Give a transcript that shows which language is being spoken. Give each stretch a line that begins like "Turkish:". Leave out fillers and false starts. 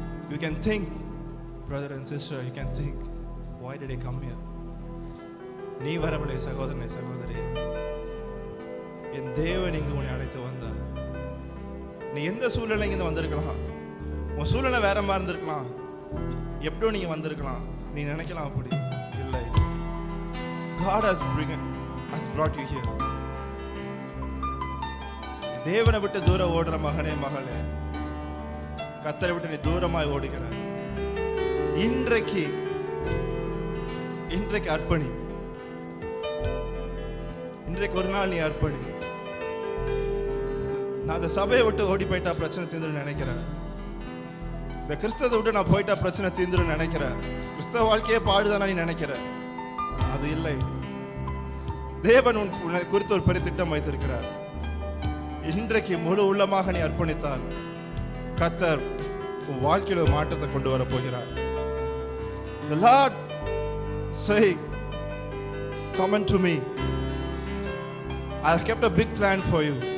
English: You can think, brother and sister, you can think, why did I come here?
Tamil: நீ வரவில்லை சகோதரனே சகோதரி, என் தேவன் இங்கு உன்னை அழைத்து வந்தார். நீ எந்த சூழ்நிலை இங்க வந்திருக்கலாம், உன் சூழ்நிலை வேற மாதிரி இருந்திருக்கலாம், எப்படியோ நீங்க வந்திருக்கலாம், நீ நினைக்கலாம் அப்படி இல்லை.
English: God has brought you here.
Tamil: தேவனை விட்டு தூரம் ஓடுற மகனே மகளே, கர்த்தரை விட்டு நீ தூரமாய் ஓடுகிற, இன்றைக்கு அர்ப்பணி. இன்றைக்கு ஒரு நாள் நீ அர்ப்பணி. நான் அந்த சபையை விட்டு ஓடி போயிட்டா பிரச்சனை தீர்ந்துடும் நினைக்கிறேன். இந்த கிறிஸ்தவத்தை விட்டு நான் போயிட்டா பிரச்சனை தீர்ந்துடும் நினைக்கிறேன். கிறிஸ்தவ வாழ்க்கையே பாடுதானா நீ நினைக்கிற, அது இல்லை. தேவன் உன்னை குறித்து ஒரு பெரிய திட்டம் வைத்திருக்கிறார். இன்றைக்கு முழு உள்ளமாக நீ அர்ப்பணித்தால் கர்த்தர் உன் வாழ்க்கையில் ஒரு மாற்றத்தை கொண்டு வர போகிறார்.
English: The Lord saying, come unto me. I have kept a big plan for you.